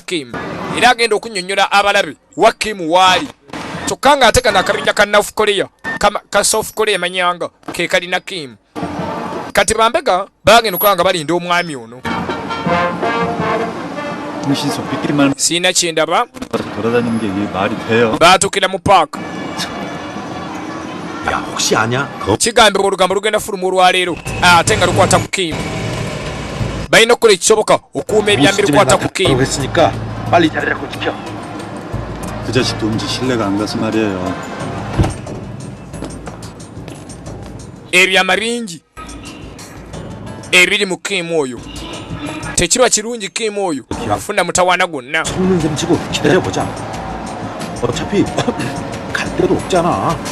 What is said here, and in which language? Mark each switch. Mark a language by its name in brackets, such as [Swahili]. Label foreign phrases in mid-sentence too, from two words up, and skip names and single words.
[Ganda] Kim era agenda okunnyonnyola abalabe wa Kim waali kyokka ng'ate kano akabinja ka North Korea ka South Korea manyanga ke kalina Kim kati bambega bagenda okulaba nga balinda omwami ono siina kyendaba baatuukira mu paaka [Korean] 야 혹시 아냐? [Ganda] kigambibwa olugambo lugenda fuluma olwaleero ate nga lukwata ku Kim balina okukola ekisoboka okuuma ebyambi lukwata ku Kim [Korean] 했으니까 빨리 자리 잡고 지켜. 그 자식 도무지 신뢰가 안 가서 말이에요. [Ganda] ebyama bingi ebiri mu Kim oyo tekiba kirungi Kim oyo afuna mutawaana gwonna [Korean] 속는 셈 치고 기다려보자. 어차피 갈 데도 없잖아.